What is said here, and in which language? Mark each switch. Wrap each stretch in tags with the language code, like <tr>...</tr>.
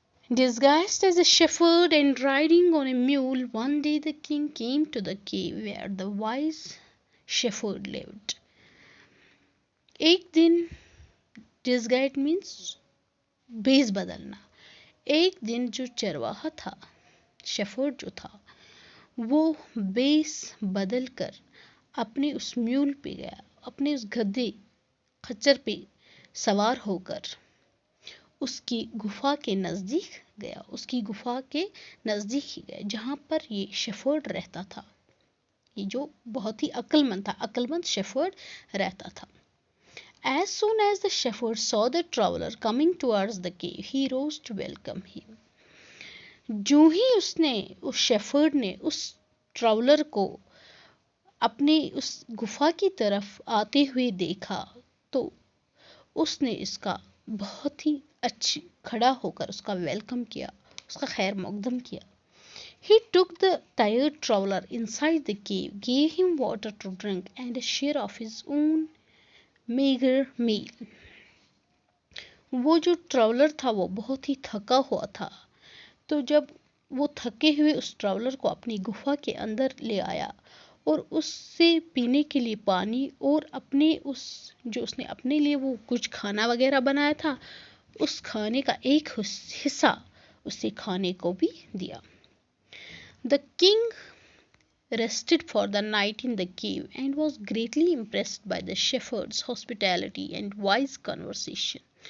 <en>Disguised as a shepherd and riding on a mule, one day the king came to the cave where the wise shepherd lived.</en> <hi>एक दिन,</hi> <en>disguised means</en> <hi>भेस बदलना. एक दिन जो चरवाहा था, शेफर्ड जो था, वो भेस बदल कर अपने उस म्यूल पे गया, अपने उस खच्चर पे सवार होकर उसकी गुफा के नज़दीक गया. उसकी गुफा के नज़दीक ही गया जहाँ पर ये शेफर्ड रहता था. ये जो बहुत ही अक्लमंद था, अक्लमंद शेफर्ड रहता था.</hi> <en>As soon as the shepherd saw the traveler coming towards the cave, he rose to welcome him.</en> <hi>जो ही उस शेफर्ड ने उस ट्रैवलर को अपने उस गुफा की तरफ आते हुए देखा तो उसने इसका बहुत ही अच्छी खड़ा होकर उसका वेलकम किया, उसका खैर मकदम किया.</hi> <en>He took the tired traveler inside the cave, gave him water to drink and a share of his own meager meal.</en> <hi>वो जो ट्रैवलर था वो बहुत ही थका हुआ था, तो जब वो थके हुए उस ट्रैवलर को अपनी गुफा के अंदर ले आया और उससे पीने के लिए पानी और अपने उस जो उसने अपने लिए वो कुछ खाना वगैरह बनाया था उस खाने का एक हिस्सा उसे खाने को भी दिया.</hi> <en>The king rested for the night in the cave and was greatly impressed by the shepherd's hospitality and wise conversation.</en>